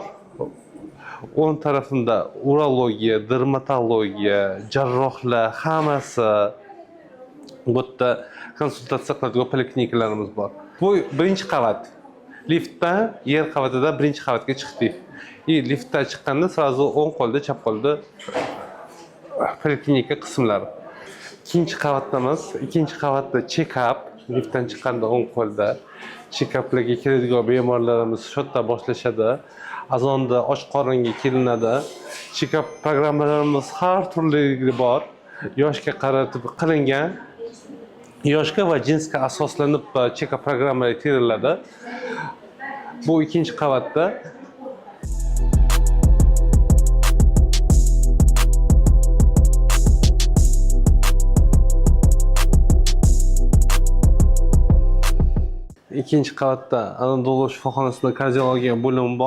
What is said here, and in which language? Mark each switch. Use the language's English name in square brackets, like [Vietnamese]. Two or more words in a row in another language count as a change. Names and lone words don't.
[Uzbek] O'ng tarafimda urologiya, dermatologiya, jarrohlar hammasi bu yerda konsultatsiya qiladigan poliklinikalarimiz bor. Bu birinchi qavat. Liftdan yer qavatidan birinchi qavatga chiqdik. Liftdan chiqqanda sразу o'ng qo'lda, chap qo'lda poliklinika qismlari. Ikkinchi qavatdamiz. Ikkinchi qavatda check-up. Liftdan chiqqanda o'ng qo'lda check-uplarga keladigan bemorlarimiz shu yerda boshlashadi. Azonda och qoringa kelinadi. Check-up programmalarimiz har turliligi bor. Yoshga qaratib qilingan. Yoshga va jinsga asoslanib check-up programmalari teriladi. Bu ikkinchi qavatda. İkinci qavatda Anadolu shifoxonasida kardiologiya bo'limi bor.